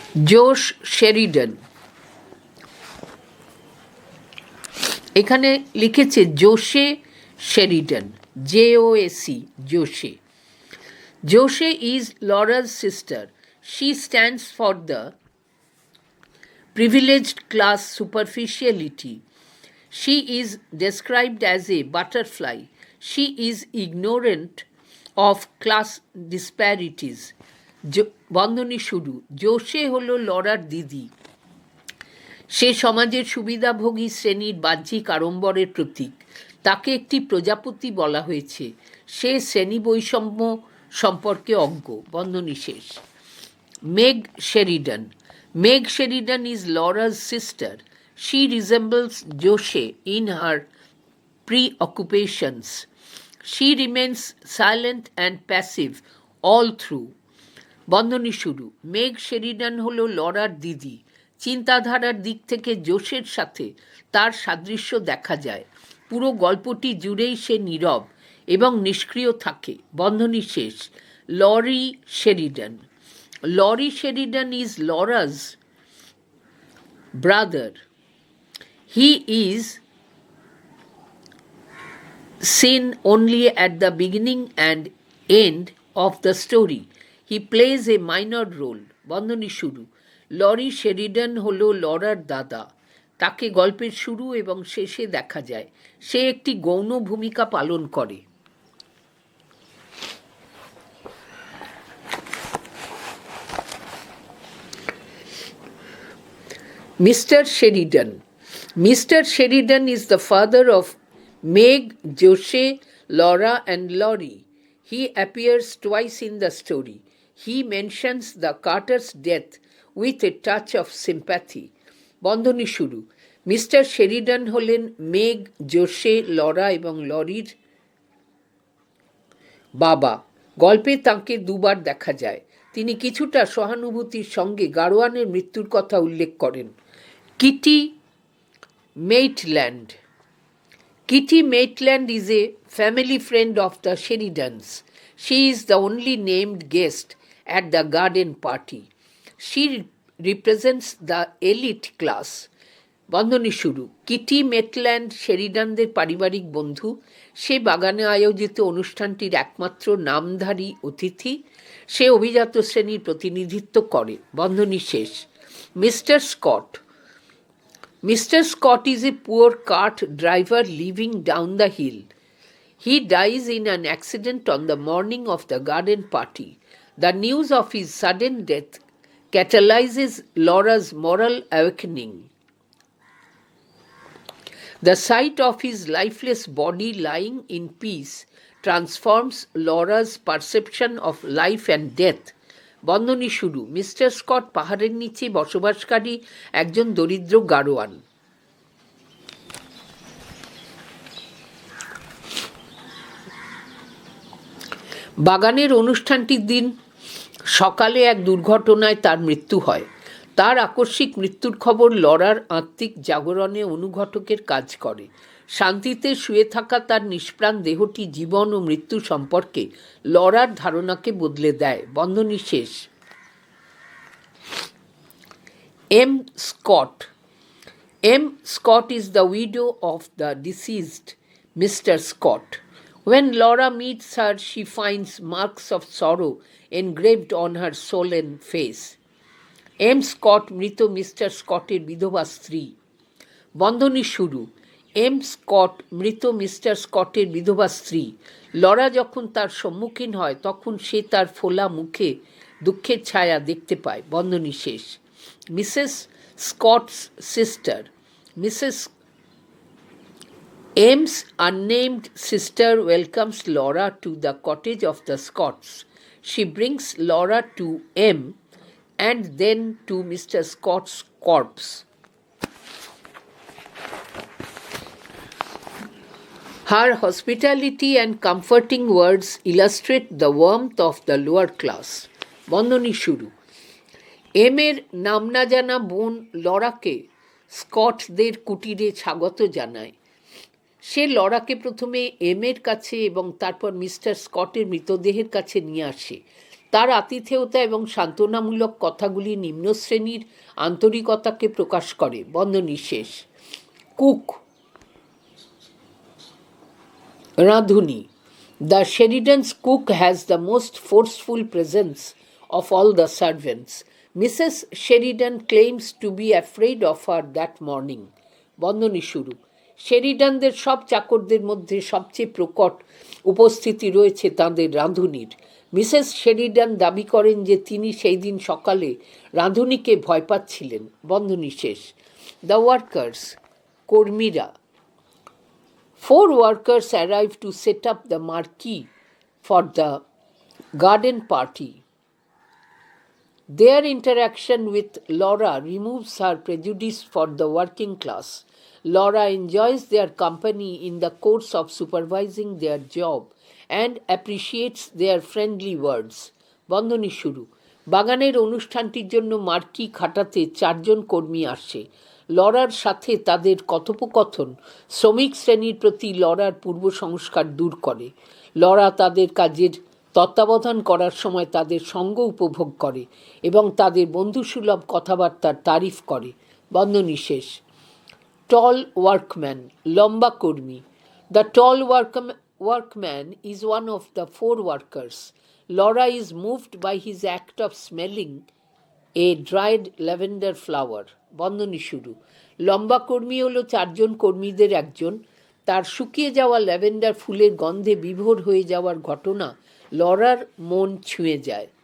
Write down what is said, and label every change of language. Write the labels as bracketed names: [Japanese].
[Bangla] জোশ শেরিডন, এখানে লিখেছে জোশে শেরিডন, JOSE, জোশে. [English] Joshe is Laura's sister. She stands for the privileged class superficiality. She is described as a butterfly. She is ignorant of class disparities. [Bangla] বন্ধনী শুরু. জোশে হলো Lawler দিদি. সে সমাজের সুবিধাভোগী শ্রেণীর বাহ্যিক আড়ম্বরের প্রতীক. তাকে একটি প্রজাপতি বলা হয়েছে. সে শ্রেণী বৈষম্য সম্পর্কে অজ্ঞ. বন্ধনী শেষ. Meg শেরিডন. [English] Meg Sheridan is Laura's sister. She resembles Joshe in her preoccupations. She remains silent and passive all through. [Bangla] বন্ধনী শুরু. মেগ শেরিডান হলো লরার দিদি. চিন্তাধারার দিক থেকে জোশের সাথে তার সাদৃশ্য দেখা যায়. পুরো গল্পটি জুড়েই সে নীরব এবং নিষ্ক্রিয় থাকে. বন্ধনী শেষ. Lorry Sheridan. [English] Laurie Sheridan is Laura's brother. He is seen only at the beginning and end of the story. He plays a minor role. [Bangla] বন্ধনী শুরু. লরি শেরিডান হলো লরার দাদা. তাকে গল্পের শুরু এবং শেষে দেখা যায়. সে একটি গৌণ ভূমিকা পালন করে. [English] Mr. Sheridan. Mr. Sheridan is the father of Meg, Joshe, Laura, and Laurie. He appears twice in the story. He mentions the Carter's death with a touch of sympathy. [Bangla] বন্ধনী শুরু. মিস্টার শেরিডান হলেন meg, জোশে, Laura এবং লরির বাবা. গল্পে তাঁকে দুবার দেখা যায়. তিনি কিছুটা সহানুভূতির সঙ্গে গাড়োয়ানের মৃত্যুর কথা উল্লেখ করেন. [English] Kitty Maitland. Kitty Maitland is a family friend of the Sheridans. She is the only named guest at the garden party. She represents the elite class. [Bangla] বন্ধনী শুরু. কিটি মেটল্যান্ড শেরিডানদের পারিবারিক বন্ধু. সে বাগানে আয়োজিত অনুষ্ঠানটির একমাত্র নামধারী অতিথি. সে অভিজাত শ্রেণীর প্রতিনিধিত্ব করে. বন্ধনী শেষ. Mister Scott. Mr. [English] Scott is a poor cart driver living down the hill. He dies in an accident on the morning of the garden party. The news of his sudden death catalyzes Laura's moral awakening. The sight of his lifeless body lying in peace transforms Laura's perception of life and death. [Bangla] বন্ধনী শুরু. Mister Scott পাহাড়ের নিচে বসবাসকারী একজন দরিদ্র গাড়োয়ান. বাগানের অনুষ্ঠানটির দিন সকালে এক দুর্ঘটনায় তার মৃত্যু হয়. তার আকস্মিক মৃত্যুর খবর লরার আত্মিক জাগরণে অনুঘটকের কাজ করে. শান্তিতে শুয়ে থাকা তার নিষ্প্রাণ দেহটি জীবন ও মৃত্যু সম্পর্কে লরার ধারণাকে বদলে দেয়. বন্ধনী শেষ. [English] M. Scott. M. Scott is the widow of the deceased Mr. Scott. When Laura meets her, she finds marks of sorrow engraved on her swollen face. M. [Bangla] Scott মৃত মিস্টার স্কটের বিধবা স্ত্রী. বন্ধনী শুরু. M. Scott মৃত mister স্কটের বিধবা স্ত্রী. Laura যখন তার সম্মুখীন হয় তখন সে তার ফোলা মুখে দুঃখের ছায়া দেখতে পায়. বন্ধনী শেষ. [English] Mrs Scott's sister. Mrs M's unnamed sister welcomes Laura to the cottage of the Scotts. She brings Laura to M and then to Mr. Scott's corpse. Her hospitality and comforting words illustrate the warmth of the lower class. [Bangla] বন্ধনী শুরু. এমের নাম না জানা বোন লরাকে স্কটদের কুটিরে স্বাগত জানায়. সে লরাকে প্রথমে এমের কাছে এবং তারপর মিস্টার স্কটের মৃতদেহের কাছে নিয়ে আসে. তার আতিথেয়তা এবং সান্ত্বনামূলক কথাগুলি নিম্নশ্রেণীর আন্তরিকতাকে প্রকাশ করে। বন্ধ নিঃশেষ। কুক, রাঁধুনি। [English] The Sheridan's cook has the most forceful presence of all the servants. Mrs. Sheridan claims to be afraid of her that morning. [Bangla] বন্ধনী শুরু। শেরিডানদের সব চাকরদের মধ্যে সবচেয়ে প্রকট উপস্থিতি রয়েছে তাঁদের রাঁধুনির। মিসেস শেরিডান দাবি করেন যে তিনি সেই দিন সকালে রাঁধুনিকে ভয় পাচ্ছিলেন। বন্ধনী শেষ। [English] the workers, [Bangla] কর্মীরা। [English] 4 workers arrived to set up the marquee for the garden party. Their interaction with Laura removes her prejudice for the working class. Laura enjoys their company in the course of supervising their job and appreciates their friendly words. [Bangla] বন্ধনী শুরু। বাগানের অনুষ্ঠানটির জন্য মার্কি খাটাতে 4 জন কর্মী আসে। Lawler সাথে তাদের কথোপকথন শ্রমিক শ্রেণীর প্রতি লরার পূর্ব সংস্কার দূর করে। লরা তাদের কাজের তত্ত্বাবধান করার সময় তাদের সঙ্গ উপভোগ করে এবং তাদের বন্ধুসুলভ কথাবার্তার তারিফ করে। বন্ধনী শেষ। [English] tall workman, [Bangla] লম্বা কর্মী। [English] The tall workman is one of the 4 workers. Laura is moved by his act of smelling a dried lavender flower. [Bangla] বন্ধনী শুরু। লম্বা কর্মী হলো 4 জন কর্মীদের একজন। তার শুকিয়ে যাওয়া ল্যাভেন্ডার ফুলের গন্ধে বিভোর হয়ে যাওয়ার ঘটনা লরার মন ছুঁয়ে যায়।